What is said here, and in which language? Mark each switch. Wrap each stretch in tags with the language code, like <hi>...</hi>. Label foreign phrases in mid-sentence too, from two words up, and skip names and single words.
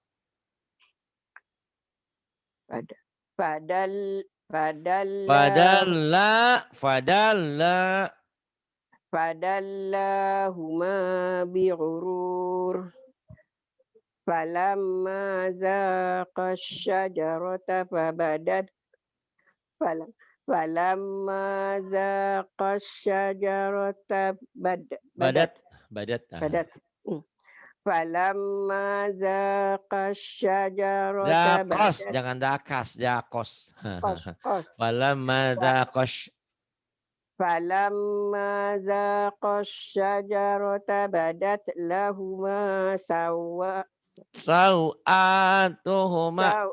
<ar>فدلاهما بغرور فلما ذاقا الشجرة فلما ذاقا الشجرة Badat. بدت فلما ذاقا الشجرة</ar> <id>Dakos, jangan dakas, dakos. qos</id> <ar>فلما ذاقا. فلما ذاقا الشجرة بدت لهما Sau'atuhuma.</ar>